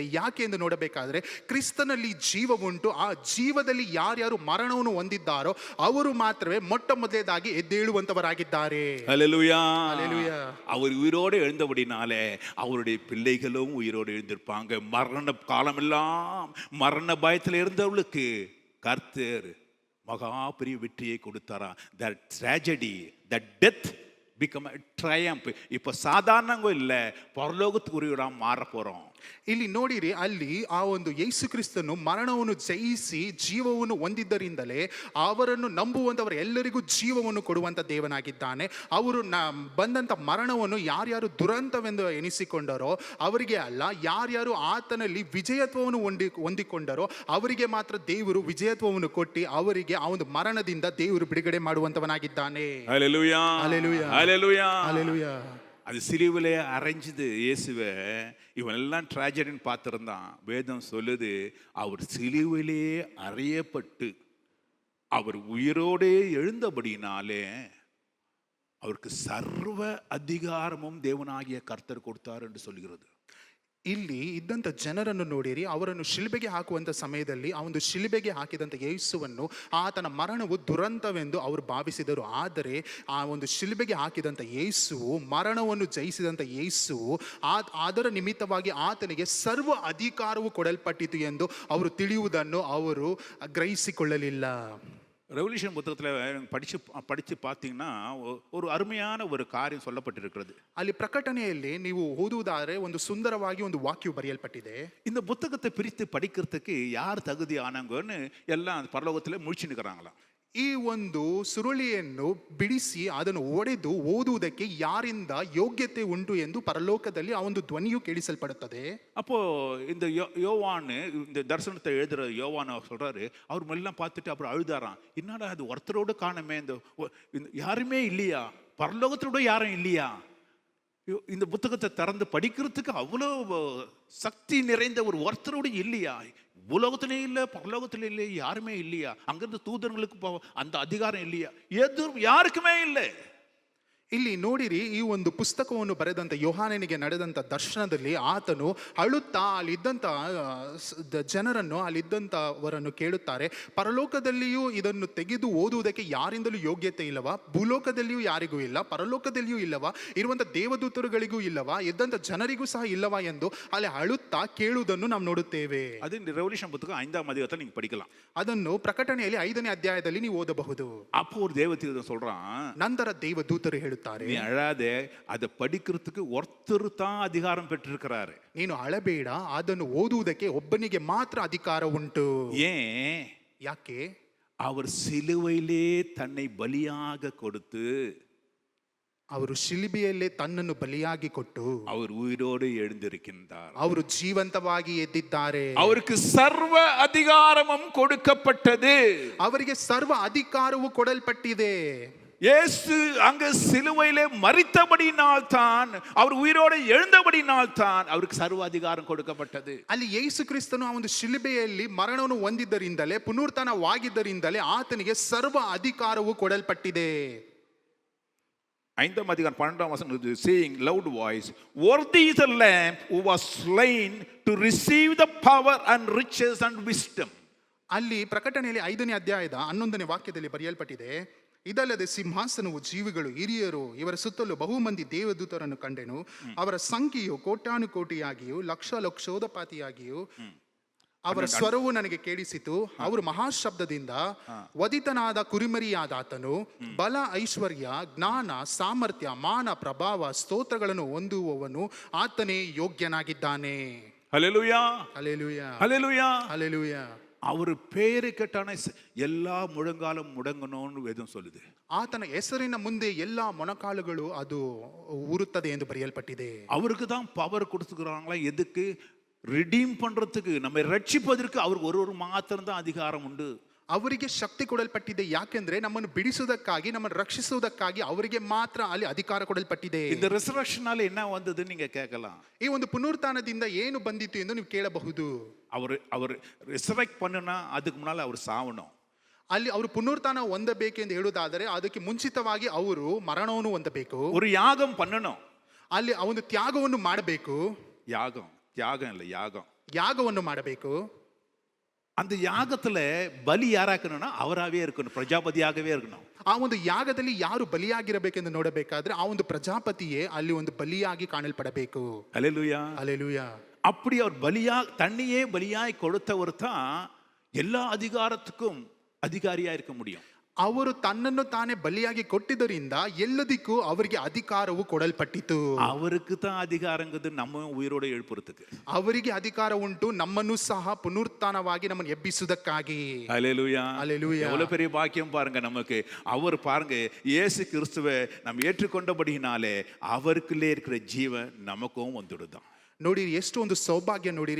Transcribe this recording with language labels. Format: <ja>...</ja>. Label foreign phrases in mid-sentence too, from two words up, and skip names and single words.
<kn>ಯಾಕೆ ಎಂದು ನೋಡಬೇಕಾದ್ರೆ ಕ್ರಿಸ್ತನಲ್ಲಿ ಜೀವ ಉಂಟು. ಆ ಜೀವದಲ್ಲಿ ಯಾರ್ಯಾರು ಮರಣವನ್ನು ಹೊಂದಿದ್ದಾರೋ ಅವರು ಮಾತ್ರವೇ ಮೊಟ್ಟ ಮೊದಲನೇದಾಗಿ ಎದ್ದೇಳುವಂತವರಾಗಿದ್ದಾರೆ.</kn> <ta>ஹல்லேலூயா. ஹல்லேலூயா. அவர் உயிரோடு எழுந்தபடினாலே அவருடைய பிள்ளைகளும் உயிரோடு எழுந்திருப்பாங்க. மரண காலமெல்லாம் மரண பயத்தில் இருந்தவர்களுக்கு கர்த்தர் மகா பெரிய வெற்றியை கொடுத்தாரா.</ta> <en>that tragedy, that death become a triumph.</en> <ta>இப்போ சாதாரணங்க இல்லை, பரலோகத்துக்குரியவராக மாற போகிறோம்.</ta> <kn>ಇಲ್ಲಿ ನೋಡಿರಿ, ಅಲ್ಲಿ ಆ ಒಂದು ಯೇಸು ಕ್ರಿಸ್ತನು ಮರಣವನ್ನು ಜಯಿಸಿ ಜೀವವನ್ನು ಹೊಂದಿದ್ದರಿಂದಲೇ ಅವರನ್ನು ನಂಬುವಂತವರ ಎಲ್ಲರಿಗೂ ಜೀವವನ್ನು ಕೊಡುವಂತ ದೇವನಾಗಿದ್ದಾನೆ. ಅವರು ಬಂದಂತ ಮರಣವನ್ನು ಯಾರ್ಯಾರು ದುರಂತವೆಂದು ಎನಿಸಿಕೊಂಡರೋ ಅವರಿಗೆ ಅಲ್ಲ, ಯಾರ್ಯಾರು ಆತನಲ್ಲಿ ವಿಜಯತ್ವವನ್ನು ಹೊಂದಿಕೊಂಡರೋ ಅವರಿಗೆ ಮಾತ್ರ ದೇವರು ವಿಜಯತ್ವವನ್ನು ಕೊಟ್ಟು ಅವರಿಗೆ ಆ ಒಂದು ಮರಣದಿಂದ ದೇವರು ಬಿಡುಗಡೆ ಮಾಡುವಂತವನಾಗಿದ್ದಾನೆ.</kn> <ta>ஹல்லேலூயா. ஹல்லேலூயா. ஹல்லேலூயா. ஹல்லேலூயா. அது சிலுவிலே அரைஞ்சது இயேசுவை. இவனெல்லாம் ட்ராஜடின்னு பார்த்துருந்தான். வேதம் சொல்லுது, அவர் சிலுவிலே அறையப்பட்டு அவர் உயிரோடே எழுந்தபடினாலே அவருக்கு சர்வ அதிகாரமும் தேவனாகிய கர்த்தர் கொடுத்தார் என்று சொல்கிறது.</ta> <kn>ಇಲ್ಲಿ ಇದ್ದಂಥ ಜನರನ್ನು ನೋಡಿರಿ, ಅವರನ್ನು ಶಿಲುಬೆಗೆ ಹಾಕುವಂಥ ಸಮಯದಲ್ಲಿ ಆ ಒಂದು ಶಿಲುಬೆಗೆ ಹಾಕಿದಂಥ ಯೇಸುವನ್ನು ಆತನ ಮರಣವು ದುರಂತವೆಂದು ಅವರು ಭಾವಿಸಿದರು. ಆದರೆ ಆ ಒಂದು ಶಿಲುಬೆಗೆ ಹಾಕಿದಂಥ ಯೇಸುವು, ಮರಣವನ್ನು ಜಯಿಸಿದಂಥ ಯೇಸುವು, ಅದರ ನಿಮಿತ್ತವಾಗಿ ಆತನಿಗೆ ಸರ್ವ ಅಧಿಕಾರವು ಕೊಡಲ್ಪಟ್ಟಿತು ಎಂದು ಅವರು ತಿಳಿಯುವುದನ್ನು ಅವರು ಗ್ರಹಿಸಿಕೊಳ್ಳಲಿಲ್ಲ.</kn> <ta>ரெவல்யூஷன் புத்தகத்தில் படித்து பார்த்தீங்கன்னா ஒரு அருமையான ஒரு காரியம் சொல்லப்பட்டிருக்கிறது.</ta> <kn>ಅಲ್ಲಿ ಪ್ರಕಟಣೆಯಲ್ಲಿ ನೀವು ಓದುವುದಾದರೆ ಒಂದು ಸುಂದರವಾಗಿ ಒಂದು ವಾಕ್ಯವು ಬರೆಯಲ್ಪಟ್ಟಿದೆ.</kn> <ta>இந்த புத்தகத்தை பிரித்து படிக்கிறதுக்கு யார் தகுதி ஆனாங்கன்னு எல்லாம் பரலோகத்தில் முழிச்சு நிற்கிறாங்களாம்.</ta> <kn>ಈ ಒಂದು ಸುರುಳಿಯನ್ನು ಬಿಡಿಸಿ ಅದನ್ನು ಒಡೆದು ಓದುವುದಕ್ಕೆ ಯಾರಿಂದ ಯೋಗ್ಯತೆ ಉಂಟು ಎಂದು ಪರಲೋಕದಲ್ಲಿ ಆ ಒಂದು ಧ್ವನಿಯು ಕೇಳಿಸಲ್ಪಡುತ್ತದೆ.</kn> <ta>அப்போ இந்த யோவான் இந்த தரிசனத்தை எழுதுற யோவான் சொல்றாரு, அவர் எல்லாம் பார்த்துட்டு அப்புறம் அழுதாராம், என்னடா அது ஒருத்தரோடு காணுமே, இந்த யாருமே இல்லையா, பரலோகத்தோட யாரும் இல்லையா, இந்த புத்தகத்தை திறந்து படிக்கிறதுக்கு அவ்வளோ சக்தி நிறைந்த ஒருத்தரோடு இல்லையா, பூலோகத்திலே இல்லை பரலோகத்திலே இல்லை, யாருமே இல்லையா, அங்கிருந்து தூதர்களுக்கு அந்த அதிகாரம் இல்லையா, எதுவும் யாருக்குமே இல்லை.</ta> <kn>ಇಲ್ಲಿ ನೋಡಿರಿ, ಈ ಒಂದು ಪುಸ್ತಕವನ್ನು ಬರೆದಂಥ ಯೋಹಾನನಿಗೆ ನಡೆದಂಥ ದರ್ಶನದಲ್ಲಿ ಆತನು ಅಳುತ್ತಾ ಅಲ್ಲಿದ್ದಂಥ ಜನರನ್ನು, ಅಲ್ಲಿದ್ದಂಥವರನ್ನು ಕೇಳುತ್ತಾರೆ, ಪರಲೋಕದಲ್ಲಿಯೂ ಇದನ್ನು ತೆಗೆದು ಓದುವುದಕ್ಕೆ ಯಾರಿಂದಲೂ ಯೋಗ್ಯತೆ ಇಲ್ಲವಾ, ಭೂಲೋಕದಲ್ಲಿಯೂ ಯಾರಿಗೂ ಇಲ್ಲ, ಪರಲೋಕದಲ್ಲಿಯೂ ಇಲ್ಲವಾ, ಇರುವಂಥ ದೇವದೂತರುಗಳಿಗೂ ಇಲ್ಲವಾ, ಇದ್ದಂಥ ಜನರಿಗೂ ಸಹ ಇಲ್ಲವಾ ಎಂದು ಅಲ್ಲಿ ಅಳುತ್ತಾ ಕೇಳುವುದನ್ನು ನಾವು ನೋಡುತ್ತೇವೆ.</kn> <ta>ಅದು ரெவல்யூஷன் புத்தகம் 5ஆம் அதிகாரத்தில் நீங்க படிக்கலாம்.</ta> <kn>ಅದನ್ನು ಪ್ರಕಟಣೆಯಲ್ಲಿ 5ನೇ ಅಧ್ಯಾಯದಲ್ಲಿ ನೀವು ಓದಬಹುದು.</kn> <ta>அப்போ ஒரு தேவதூதன் சொல்றான்,</ta> <kn>ನಂತರ ದೇವದೂತರು ಹೇಳುತ್ತಾರೆ,</kn> <ta>நீ அழாதே, அதை படிக்கிறதுக்கு ஒருத்தர் தான் அதிகாரம் பெற்றிருக்கிறாரு.</ta> <kn>ನೀನು ಅಳಬೇಡ, ಅದನ್ನು ಓದುವುದಕ್ಕೆ ಒಬ್ಬನಿಗೆ ಮಾತ್ರ ಅಧಿಕಾರ ಉಂಟು.</kn> <ta>ஏன்?</ta> <kn>ಯಾಕೆ?</kn> <ta>அவர் சிலுவையிலே தன்னை பலியாக கொடுத்து,</ta> <kn>ಅವರು ಶಿಲುಬೆಯಲ್ಲೇ ತನ್ನನ್ನು ಬಲಿಯಾಗಿ ಕೊಟ್ಟು</kn> <ta>அவர் உயிரோடு எழுந்திருக்கின்றார்,</ta> <kn>ಅವರು ಜೀವಂತವಾಗಿ ಎದ್ದಿದ್ದಾರೆ,</kn> <ta>அவருக்கு சர்வ அதிகாரமும் கொடுக்கப்பட்டது,</ta> <kn>ಅವರಿಗೆ ಸರ್ವ ಅಧಿಕಾರವು ಕೊಡಲ್ಪಟ್ಟಿದೆ.</kn> <ta>இயேசு அங்க சிலுவையிலே மரித்தபடினால் தான், அவர் உயிரோடு எழுந்தபடினால் தான் அவருக்கு சர்வ அதிகாரம் கொடுக்கப்பட்டது.</ta> <kn>ಅಲ್ಲಿ ಯೇಸು ಕ್ರಿಸ್ತನು ಆ ಒಂದು ಶಿಲುಬೆಯಲ್ಲಿ ಮರಣವನ್ನು ಹೊಂದಿದ್ದರಿಂದಲೇ, ಪುನರುತ್ಥಾನವಾಗಿದ್ದರಿಂದಲೇ ಆತನಿಗೆ ಸರ್ವ ಅಧಿಕಾರವು ಕೊಡಲ್ಪಟ್ಟಿದೆ.</kn> <ta>5ஆம் அதிகாரம் 12ஆம் வசனம்,</ta> <en>saying loud voice, worthy is the lamb who was slain to receive the power and riches and wisdom.</en> <kn>ಅಲ್ಲಿ ಪ್ರಕಟಣೆಯಲ್ಲಿ 5ನೇ ಅಧ್ಯಾಯದ 11ನೇ ವಾಕ್ಯದಲ್ಲಿ ಬರೆಯಲ್ಪಟ್ಟಿದೆ, ಇದಲ್ಲದೆ ಸಿಂಹಾಸನವು, ಜೀವಿಗಳು, ಹಿರಿಯರು, ಇವರ ಸುತ್ತಲೂ ಬಹುಮಂದಿ ದೇವದೂತರನ್ನು ಕಂಡೆನು, ಅವರ ಸಂಖ್ಯೆಯು ಕೋಟ್ಯಾನುಕೋಟಿಯಾಗಿಯೂ ಲಕ್ಷ ಲಕ್ಷೋದಪಾತಿಯಾಗಿಯೂ, ಅವರ ಸ್ವರವು ನನಗೆ ಕೇಳಿಸಿತು. ಅವರು ಮಹಾಶಬ್ದದಿಂದ, ವಧಿತನಾದ ಕುರಿಮರಿಯಾದಾತನು ಬಲ, ಐಶ್ವರ್ಯ, ಜ್ಞಾನ, ಸಾಮರ್ಥ್ಯ, ಮಾನ, ಪ್ರಭಾವ, ಸ್ತೋತ್ರಗಳನ್ನು ಹೊಂದುವವನು ಆತನೇ ಯೋಗ್ಯನಾಗಿದ್ದಾನೆ.</kn> <ta>ஹல்லேலூயா,</ta> <kn>ಹಲ್ಲೆಲೂಯಾ,</kn> <ta>ஹல்லேலூயா,</ta> <kn>ಹಲ್ಲೆಲೂಯಾ.</kn> <ta>அவர் பேரு கேட்டான எல்லா முழங்காலும் முடங்கணும்னு வேதம் சொல்லுது.</ta> <kn>ಆತನ ಹೆಸರಿನ ಮುಂದೆ ಎಲ್ಲಾ ಮೊಣಕಾಲುಗಳು ಅದು ಉರುತ್ತದೆ ಎಂದು ಬರೆಯಲ್ಪಟ್ಟಿದೆ.</kn> <ta>அவருக்கு தான் பவர் கொடுத்துக்கிறாங்களா, எதுக்கு? ரிடீம் பண்றதுக்கு, நம்ம ரட்சிப்பதற்கு அவருக்கு ஒரு மாத்திரம் தான் அதிகாரம் உண்டு.</ta> <kn>ಅವರಿಗೆ ಶಕ್ತಿ ಕೊಡಲ್ಪಟ್ಟಿದೆ. ಯಾಕೆಂದ್ರೆ ನಮ್ಮನ್ನು ಬಿಡಿಸುವುದಕ್ಕಾಗಿ, ನಮ್ಮನ್ನು ರಕ್ಷಿಸುವುದಕ್ಕಾಗಿ ಅವರಿಗೆ ಮಾತ್ರ ಅಲ್ಲಿ ಅಧಿಕಾರ ಕೊಡಲ್ಪಟ್ಟಿದೆ.</kn> <ta>இந்த ரிசரக்ஷனால என்ன வந்தது நீங்க கேட்கலாம்.</ta> <kn>ಈ ಒಂದು ಪುನರುತ್ಥಾನದಿಂದ ಏನು ಬಂದಿತು ಎಂದು ನೀವು ಕೇಳಬಹುದು.</kn> <ta>அவர் ரிசரக்ட் பண்ணனா அதுக்கு முன்னால அவர் சாவணும்.</ta> <kn>ಅಲ್ಲಿ ಅವರು ಪುನರುತ್ಥಾನ ಹೊಂದಬೇಕೆಂದು ಹೇಳುವುದಾದರೆ ಅದಕ್ಕೆ ಮುಂಚಿತವಾಗಿ ಅವರು ಮರಣವನ್ನು ಹೊಂದಬೇಕು.</kn> <ta>ஒரு யாகம் பண்ணணும்.</ta> <kn>ಅಲ್ಲಿ ಆ ಒಂದು ತ್ಯಾಗವನ್ನು ಮಾಡಬೇಕು.</kn> <ta>தியாகம் இல்ல,</ta> <kn>ಯಾಗವನ್ನು ಮಾಡಬೇಕು.</kn> <ta>அந்த யாகத்துல பலி யாராக்கணும்னா அவராகவே இருக்கணும், பிரஜாபதியாகவே இருக்கணும்.</ta> <kn>ಆ ಒಂದು ಯಾಗದಲ್ಲಿ ಯಾರು ಬಲಿಯಾಗಿರಬೇಕೆಂದು ನೋಡಬೇಕಾದ್ರೆ ಆ ಒಂದು ಪ್ರಜಾಪತಿಯೇ ಅಲ್ಲಿ ಒಂದು ಬಲಿಯಾಗಿ ಕಾಣಲ್ಪಡಬೇಕು.</kn> <ta>ஹல்லேலூயா,</ta> <kn>ಹಲ್ಲೆಲೂಯಾ.</kn> <ta>அப்படி அவர் தன்னையே பலியாய் கொடுத்தவர் தான் எல்லா அதிகாரத்துக்கும் அதிகாரியா இருக்க முடியும்.</ta> <kn>ಅವರು ತನ್ನನ್ನು ತಾನೇ ಬಲಿಯಾಗಿ ಕೊಟ್ಟಿದ್ದರಿಂದ ಎಲ್ಲದಕ್ಕೂ ಅವರಿಗೆ ಅಧಿಕಾರವು ಕೊಡಲ್ಪಟ್ಟಿತು.</kn> <ta>அவருக்கு தான் அதிகாரங்கிறது நம்ம உயிரோட எழுப்புறதுக்கு.</ta> <kn>ಅವರಿಗೆ ಅಧಿಕಾರ ಉಂಟು ನಮ್ಮನ್ನು ಸಹ ಪುನರುತ್ಥಾನವಾಗಿ ನಮ್ಮನ್ನು ಎಬ್ಬಿಸುವುದಕ್ಕಾಗಿ.</kn> <ta>ஹல்லேலூயா, ஹல்லேலூயா. எவ்வளவு பெரிய பாக்கியம் பாருங்க நமக்கு. அவர் பாருங்க, இயேசு கிறிஸ்துவை நம்ம ஏற்றுக்கொண்டபடினாலே அவருக்குள்ளே இருக்கிற ஜீவன் நமக்கும் வந்துடுதான்.</ta> <kn>ನೋಡಿರಿ, ಎಷ್ಟು ಒಂದು ಸೌಭಾಗ್ಯ ನೋಡಿರಿ.</kn>